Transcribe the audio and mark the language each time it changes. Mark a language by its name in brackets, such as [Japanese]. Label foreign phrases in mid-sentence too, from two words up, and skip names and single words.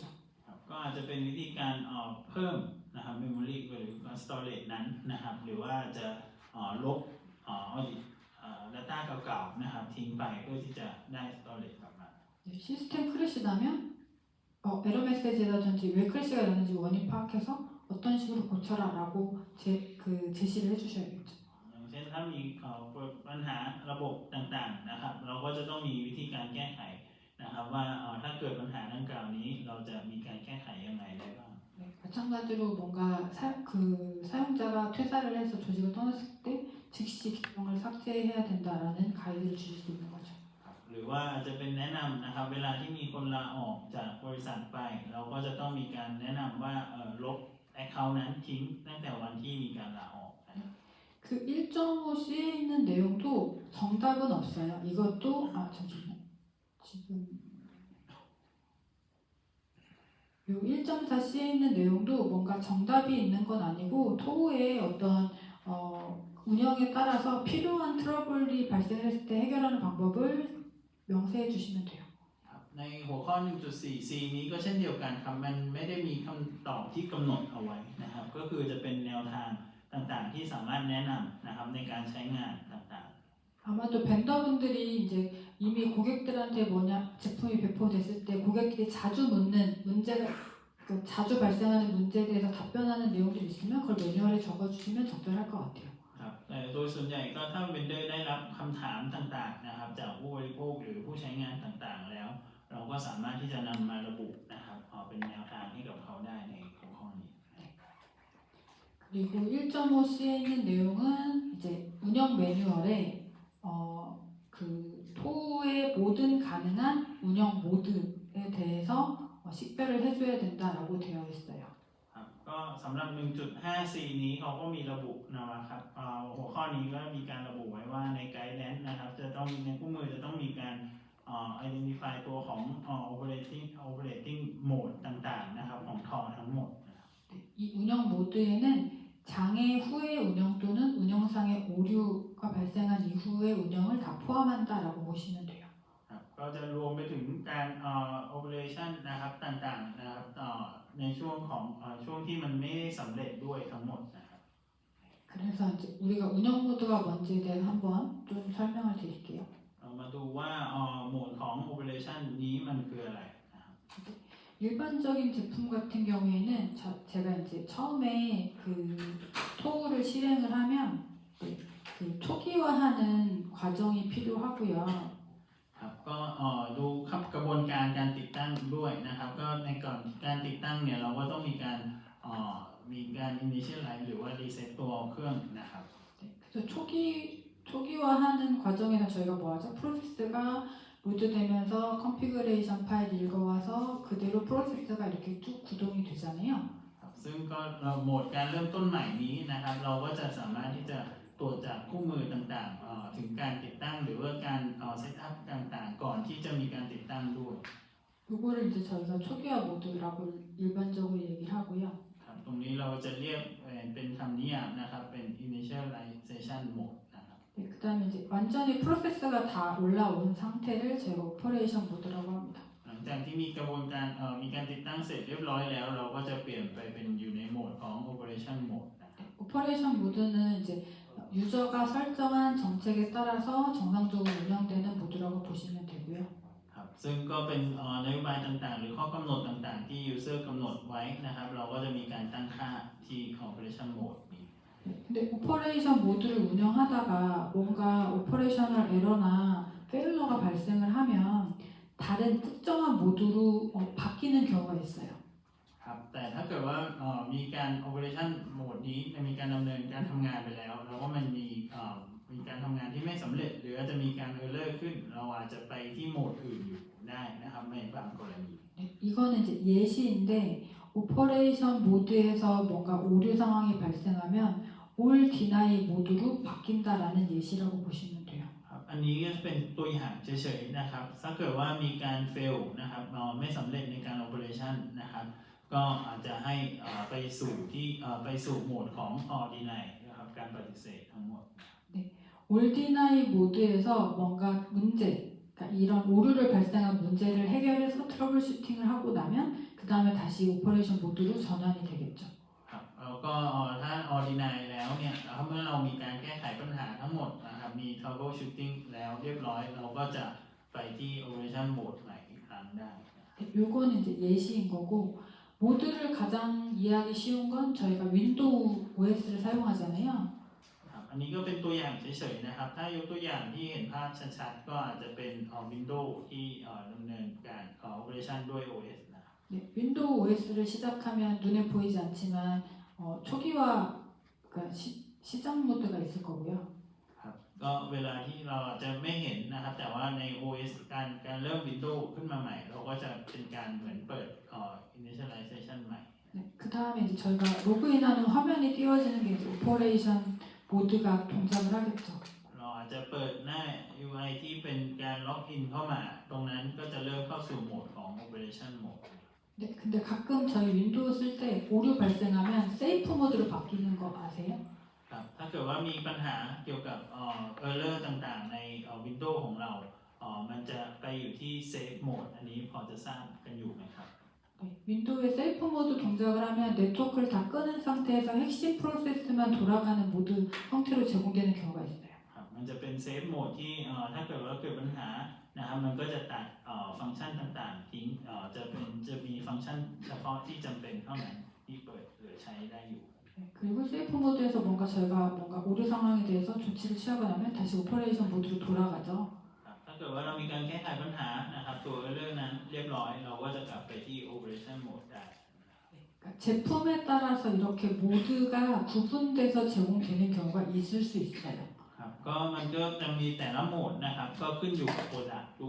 [Thai] ครับก็อาจจะเป็นวิธีการเพิ่มนะครับ memory หรือ storage นั้นนะครับหรือว่าจะลบ [English] audit data [Thai] เก่าๆนะครับทิ้งไปเพื่อที่จะได้ storage กลับมา [Korean] 네, 시스템 크래시 나면 에러 메시지라든지 왜 크래시가 나는지 원인 파악해서 어떤 식으로 고쳐라라고 제시를 해주셔야겠죠. [Thai] อย่างเช่นถ้ามีปัญหาระบบต่างๆนะครับเราก็จะต้องมีวิธีการแก้ไขนะครับว่าถ้าเกิดปัญหาดังกล่าวนี้เราจะมีการแก้ไขยังไงได้บ้าง [Korean] 네, 마찬가지로 뭔가 사용자가 퇴사를 해서 조직을 떠났을 때 즉시 계정을 삭제해야 된다라는 가이드를 주실 수 있는 거죠. [Thai] หรือว่าอาจจะเป็นแนะนำนะครับเวลาที่มีคนลาออกจากบริษัทไปเราก็จะต้องมีการแนะนำว่าลบ account นั้นทิ้งตั้งแต่วันที่มีการลาออก [Korean] 그 1.5C에 있는 내용도 정답은 없어요. 이것도 잠시만요. 지금 요 1.4C에 있는 내용도 뭔가 뭔가 정답이 있는 건 아니고 토우의 어떤 운영에 따라서 필요한 트러블이 발생했을 때 해결하는 방법을 명세해 주시면 돼요. [Thai] ในหัวข้อ 1.4c นี้ก็เช่นเดียวกันครับมันไม่ได้มีคำตอบที่กำหนดเอาไว้นะครับก็คือจะเป็นแนวทางต่างๆที่สามารถแนะนำนะครับในการใช้งานต่างๆ [Korean] 아마도 벤더분들이 이제 이미 고객들한테 뭐냐 제품이 배포됐을 때 고객들이 자주 묻는 문제가 자주 발생하는 문제에 대해서 답변하는 내용들이 있으면 그걸 매뉴얼에 적어주시면 적절할 것 같아요. [Thai] ครับแต่โดยส่วนใหญ่ก็ถ้าเวนเดอร์ได้รับคำถามต่างๆนะครับจากผู้บริโภคหรือผู้ใช้งานต่างๆแล้วเราก็สามารถที่จะนำมาระบุนะครับเป็นแนวทางให้กับเขาได้ในหัวข้อนี้ [Korean] 그리고 1.5C에 있는 내용은 이제 운영 매뉴얼에 그 토의 모든 가능한 운영 모드에 대해서 식별을 해줘야 된다라고 되어 있어요. [Thai] ครับก็สำหรับ 1.5c นี้เขาก็มีระบุนะครับหัวข้อนี้ก็มีการระบุไว้ว่าในไกด์แลนซ์นะครับจะต้องในคู่มือจะต้องมีการidentify ตัวของ [English] operating mode [Thai] ต่างๆนะครับของทอทั้งหมด [Korean] 이 운영 모드에는 장애 후의 운영 또는 운영상의 오류가 발생한 이후의 운영을 다 포함한다라고 보시면 돼요. [Thai] ครับก็จะรวมไปถึงการoperation นะครับต่างๆนะครับในช่วงของช่วงที่มันไม่ได้สำเร็จด้วยทั้งหมดนะครับ [Korean] 그래서 이제 우리가 운영 모드가 뭔지에 대해서 한번 좀 설명을 드릴게요. [Thai] เรามาดูว่าโหมดของ operation นี้มันคืออะไรนะครับ [Korean] 일반적인 제품 같은 경우에는 제가 이제 처음에 그 토우를 실행을 하면 그 초기화하는 과정이 필요하고요. [Thai] ครับก็ดูครับกระบวนการการติดตั้งด้วยนะครับก็ในก่อนการติดตั้งเนี่ยเราก็ต้องมีการinitialize หรือว่า reset ตัวเครื่องนะครับ [Korean] 그래서 초기화하는 과정에서 저희가 뭐하죠? 프로세스가 로드되면서 컨피그레이션 파일 읽어와서 그대로 프로세스가 이렇게 쭉 구동이 되잖아요. [Thai] ครับซึ่งก็โหมดการเริ่มต้นใหม่นี้นะครับเราก็จะสามารถที่จะตรวจจากคู่มือต่างๆถึงการติดตั้งหรือว่าการเซตอัพต่างๆก่อนที่จะมีการติดตั้งด้วย [Korean] 이거를 이제 저희가 초기화 모드라고 일반적으로 얘기를 하고요. [Thai] ครับตรงนี้เราจะเรียกเป็นคำนิยามนะครับเป็น [English] initialization mode [Thai] นะครับ [Korean] 네, 그다음에 이제 완전히 프로세스가 다 올라온 상태를 저희가 오퍼레이션 모드라고 합니다. [Thai] หลังจากที่มีกระบวนการมีการติดตั้งเสร็จเรียบร้อยแล้วเราก็จะเปลี่ยนไปเป็นอยู่ในโหมดของ [English] operation mode [Thai] นะครับ [Korean] 오퍼레이션 모드는 이제 유저가 설정한 정책에 따라서 정상적으로 운영되는 모드라고 보시면 되고요. [Thai] ครับซึ่งก็เป็นนโยบายต่างๆหรือข้อกำหนดต่างๆที่ user กำหนดไว้นะครับเราก็จะมีการตั้งค่าที่ [English] operation mode [Thai] นี้ [Korean] 근데 오퍼레이션 모드를 운영하다가 뭔가 오퍼레이셔널 에러나 페일러가 발생을 하면 다른 특정한 모드로 바뀌는 경우가 있어요. [Thai] ครับแต่ถ้าเกิดว่ามีการ [English] operation mode [Thai] นี้มีการดำเนินการทำงานไปแล้วแล้วก็มันมีการทำงานที่ไม่สำเร็จหรืออาจจะมีการ error ขึ้นเราอาจจะไปที่โหมดอื่นอยู่ได้นะครับในบางกรณี [Korean] 이거는 이제 예시인데 오퍼레이션 모드에서 뭔가 오류 상황이 발생하면 올 디나이 모드로 바뀐다라는 예시라고 보시면 돼요. [Thai] ครับอันนี้ก็เป็นตัวอย่างเฉยๆนะครับถ้าเกิดว่ามีการ fail นะครับไม่สำเร็จในการ operation นะครับก็อาจจะให้ไปสู่โหมดของ deny นะครับการปฏิเสธทั้งหมด [Korean] 올 디나이 모드에서 뭔가 문제, 그러니까 이런 오류를 발생한 문제를 해결해서 트러블 슈팅을 하고 나면 그 다음에 다시 오퍼레이션 모드로 전환이 되겠죠. [Thai] ครับแล้วก็ถ้า deny แล้วเนี่ยเมื่อเรามีการแก้ไขปัญหาทั้งหมดนะครับมี [English] trouble shooting [Thai] แล้วเรียบร้อยเราก็จะไปที่ [English] operation mode [Thai] ใหม่อีกครั้งได้ [Korean] 요거는 이제 예시인 거고 모드를 가장 이해하기 쉬운 건 저희가 윈도우 OS를 사용하잖아요. [Thai] ครับอันนี้ก็เป็นตัวอย่างเฉยๆนะครับถ้ายกตัวอย่างที่เห็นภาพชัดๆก็อาจจะเป็น Windows ที่ดำเนินการ operation ด้วย OS นะครับ [Korean] 네, 윈도우 OS를 시작하면 눈에 보이지 않지만 초기화 그러니까 시작 모드가 있을 거고요. [Thai] ครับก็เวลาที่เราจะไม่เห็นนะครับแต่ว่าใน OS การเริ่ม Windows ขึ้นมาใหม่เราก็จะเป็นการเหมือนเปิดinitialization ใหม่ [Korean] 네, 그 다음에 이제 저희가 로그인하는 화면이 띄워지는 게 이제 오퍼레이션 모드가 동작을 하겠죠. [Thai] เราอาจจะเปิดหน้า UI ที่เป็นการล็อกอินเข้ามาตรงนั้นก็จะเริ่มเข้าสู่โหมดของ [English] operation mode [Korean] 네, 근데 가끔 저희 윈도우 쓸 때 오류 발생하면 세이프 모드로 바뀌는 거 아세요? [Thai] ครับถ้าเกิดว่ามีปัญหาเกี่ยวกับerror ต่างๆใน Windows ของเรามันจะไปอยู่ที่ [English] Save Mode [Thai] อันนี้พอจะทราบกันอยู่ไหมครับ [Korean] 네, 윈도우에 세이프 모드 동작을 하면 네트워크를 다 끄는 상태에서 핵심 프로세스만 돌아가는 모드 형태로 제공되는 경우가 있어요. [Thai] ครับมันจะเป็น [English] Save Mode [Thai] ที่ถ้าเกิดว่าเกิดปัญหานะครับมันก็จะตัดฟังก์ชันต่างๆทิ้งจะมีฟังก์ชันเฉพาะที่จำเป็นเท่านั้นที่เปิดหรือใช้ได้อยู่ [Korean] 네, 그리고 세이프 모드에서 저희가 뭔가 오류 상황에 대해서 조치를 취하고 나면 다시 오퍼레이션 모드로 돌아가죠. [Thai] ครับถ้าเกิดว่าเรามีการแก้ไขปัญหานะครับตัว error นั้นเรียบร้อยเราก็จะกลับไปที่ [English] operation mode [Thai] ได้ [Korean] 그러니까 제품에 따라서 이렇게 모드가 구분돼서 제공되는 경우가 있을 수 있어요. [Thai] ครับก็มันก็จะมีแต่ละโหมดนะครับก็ขึ้นอยู่กับ product ด้วย